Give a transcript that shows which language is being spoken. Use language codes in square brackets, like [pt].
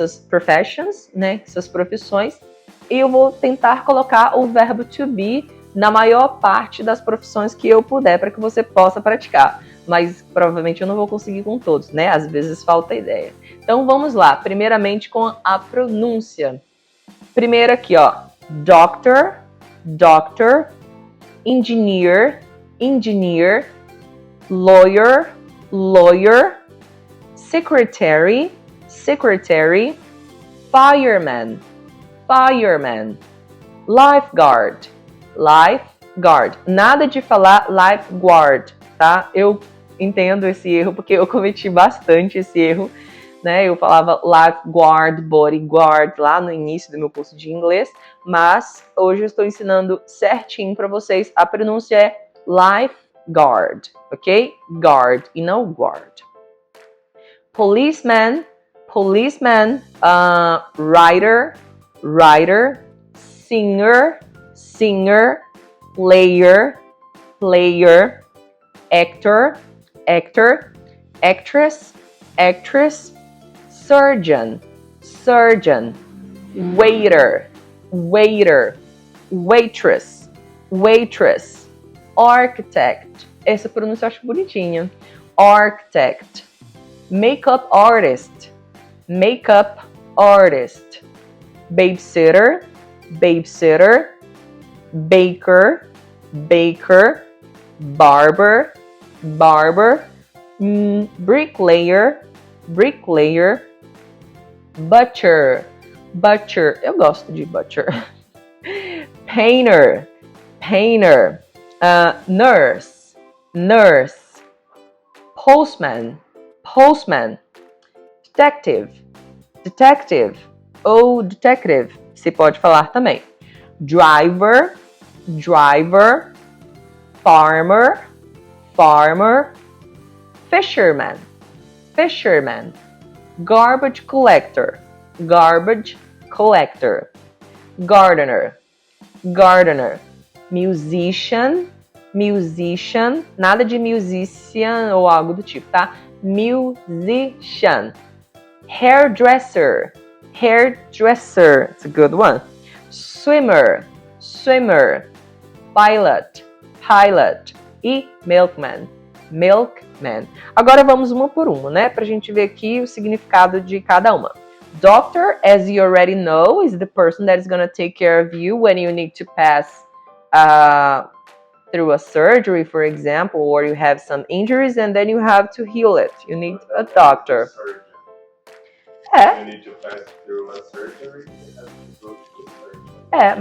[pt] Essas professions, né? Essas profissões. E eu vou tentar colocar o verbo to be na maior parte das profissões que eu puder para que você possa praticar. Mas provavelmente eu não vou conseguir com todos, né? Às vezes falta ideia. Então vamos lá. Primeiramente com a pronúncia. Primeiro aqui, ó. [en] Doctor, doctor, engineer, engineer, lawyer, lawyer, secretary, secretary, fireman, fireman, lifeguard, lifeguard. [pt] Nada de falar lifeguard, tá? Eu entendo esse erro porque eu cometi bastante esse erro, né? Eu falava lifeguard, bodyguard lá no início do meu curso de inglês, mas hoje eu estou ensinando certinho para vocês. A pronúncia é lifeguard, ok? Guard e não guard. [en] Policeman, policeman, writer, writer, singer, singer, player, player, actor, actor, actress, actress, surgeon, surgeon, waiter, waiter, waitress, waitress, architect. [pt] Essa pronúncia eu acho bonitinha. [en] Architect, makeup artist, makeup artist, babysitter, babysitter, baker, baker, barber, barber, bricklayer, bricklayer, butcher, butcher. [pt] Eu gosto de butcher. [en] Painter, painter, nurse, nurse, postman, postman, detective, detective [pt] ou [en] detective, [pt] você pode falar também. [en] Driver, driver, farmer, farmer, fisherman, fisherman, garbage collector, garbage collector, gardener, gardener, musician, musician, [pt] nada de [en] musician [pt] ou algo do tipo, tá? [en] Musician, hairdresser, hairdresser, it's a good one. Swimmer, swimmer, pilot, pilot e milkman, milkman. [pt] Agora vamos uma por uma, né? Pra gente ver aqui o significado de cada uma. [en] Doctor, as you already know, is the person that is going to take care of you when you need to pass through a surgery, for example, or you have some injuries and then you have to heal it. You need a doctor. You need to pass through a surgery, you have to go to the surgery.